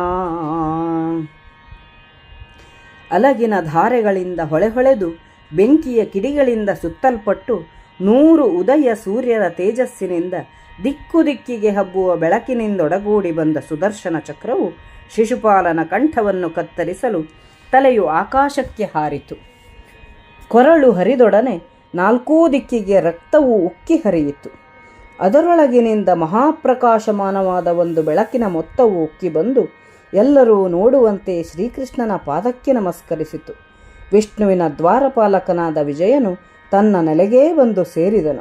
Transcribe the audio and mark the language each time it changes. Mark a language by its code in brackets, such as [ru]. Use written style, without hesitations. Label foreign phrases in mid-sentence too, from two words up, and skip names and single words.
[kn] ಅಲಗಿನ ಧಾರೆಗಳಿಂದ ಹೊಳೆಹೊಳೆದು ಬೆಂಕಿಯ ಕಿಡಿಗಳಿಂದ ಸುತ್ತಲ್ಪಟ್ಟು 100 ಉದಯ ಸೂರ್ಯರ ತೇಜಸ್ಸಿನಿಂದ ದಿಕ್ಕು ದಿಕ್ಕಿಗೆ ಹಬ್ಬುವ ಬೆಳಕಿನಿಂದೊಡಗೂಡಿ ಬಂದ ಸುದರ್ಶನ ಚಕ್ರವು ಶಿಶುಪಾಲನ ಕಂಠವನ್ನು ಕತ್ತರಿಸಲು ತಲೆಯು ಆಕಾಶಕ್ಕೆ ಹಾರಿತು. ಕೊರಳು ಹರಿದೊಡನೆ 4 ದಿಕ್ಕಿಗೆ ರಕ್ತವು ಉಕ್ಕಿ ಹರಿಯಿತು. ಅದರೊಳಗಿನಿಂದ ಮಹಾಪ್ರಕಾಶಮಾನವಾದ ಒಂದು ಬೆಳಕಿನ ಮೊತ್ತವು ಉಕ್ಕಿ ಬಂದು ಎಲ್ಲರೂ ನೋಡುವಂತೆ ಶ್ರೀಕೃಷ್ಣನ ಪಾದಕ್ಕೆ ನಮಸ್ಕರಿಸಿತು. ವಿಷ್ಣುವಿನ ದ್ವಾರಪಾಲಕನಾದ ವಿಜಯನು ತನ್ನ ನೆಲೆಗೇ ಬಂದು ಸೇರಿದನು.